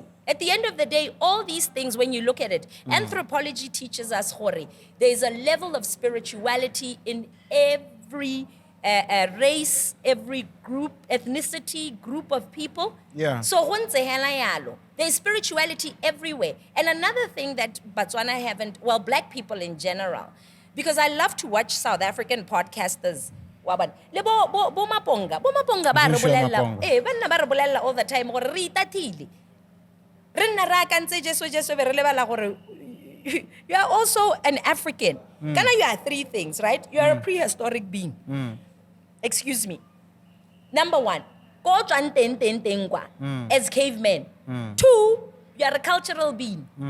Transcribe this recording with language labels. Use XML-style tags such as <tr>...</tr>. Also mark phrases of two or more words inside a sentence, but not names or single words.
<en>At the end of the day, all these things, when you look at it, anthropology teaches us, there is a level of spirituality in every race, every group, ethnicity, group of people. Yeah. So, there's spirituality everywhere. And another thing that Botswana haven't, well, black people in general, because I love to watch South African podcasters.</en> <tn>Le bo maponga ba re bolella</tn> <en>all the time</en> <tn>gore re itatile.</tn> <en>You are also an African. Ghana, you are three things, right? You are a prehistoric being. Excuse me. Number one, as cavemen. Two, you are a cultural being.</en>